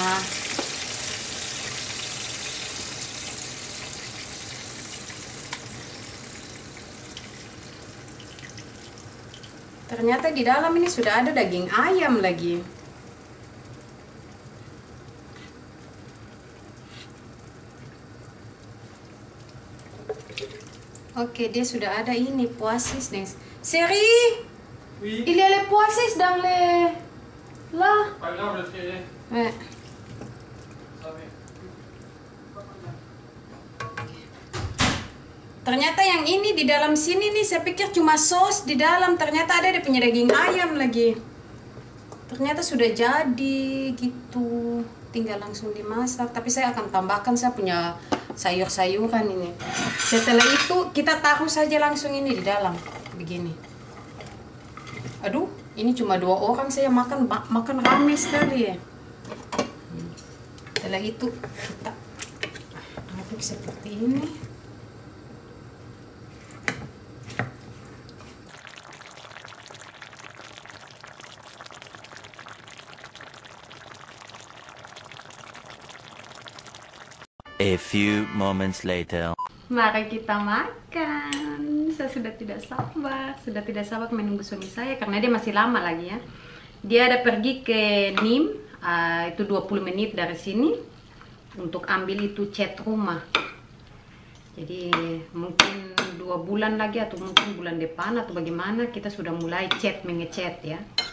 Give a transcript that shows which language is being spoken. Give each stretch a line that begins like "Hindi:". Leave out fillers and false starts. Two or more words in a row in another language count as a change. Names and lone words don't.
Indonesian: Ternyata di dalam ini sudah ada daging ayam lagi. Oke, dia sudah ada ini poasis nih. Seri,
French: il y a les poasis dans les là.
Indonesian: Ternyata yang ini di dalam sini nih, saya pikir cuma sos di dalam, ternyata ada dia punya daging ayam lagi. Ternyata sudah jadi gitu, tinggal langsung dimasak. Tapi saya akan tambahkan, saya punya sayur-sayuran ini. Setelah itu kita taruh saja langsung ini di dalam, begini. Aduh, ini cuma 2 orang saya makan rame sekali ya. Setelah itu kita aduk seperti ini.
English: A few moments later.
Indonesian: Mari kita makan. Saya sudah tidak sabar menunggu suami saya karena dia masih lama lagi ya. Dia ada pergi ke Nîmes, itu 20 menit dari sini untuk ambil itu cat rumah. Jadi mungkin 2 bulan lagi atau mungkin bulan depan atau bagaimana kita sudah mulai mengecat ya.